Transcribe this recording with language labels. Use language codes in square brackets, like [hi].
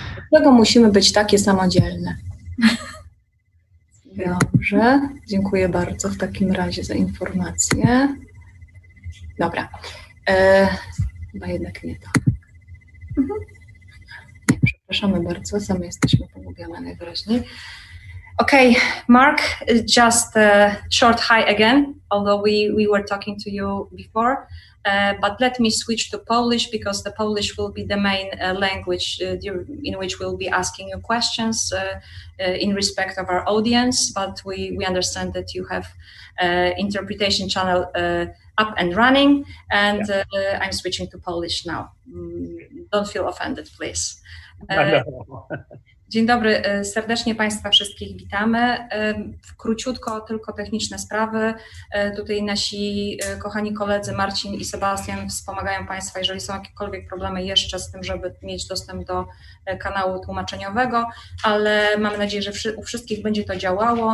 [pl] Dlaczego musimy być takie samodzielne? Dobrze, dziękuję bardzo w takim razie za informację. Dobra, chyba jednak nie to. Nie, przepraszamy bardzo, same jesteśmy pogubione najwyraźniej. [en] Okay, Mark, just a short hi again, although we were talking to you before, but let me switch to Polish because the Polish will be the main language in which we'll be asking you questions in respect of our audience, but we understand that you have interpretation channel up and running, and I'm switching to Polish now. Don't feel offended, please. [pl] Dzień dobry, serdecznie Państwa wszystkich witamy. Króciutko tylko techniczne sprawy. Tutaj nasi kochani koledzy Marcin i Sebastian wspomagają Państwa, jeżeli są jakiekolwiek problemy jeszcze z tym, żeby mieć dostęp do kanału tłumaczeniowego, ale mam nadzieję, że u wszystkich będzie to działało.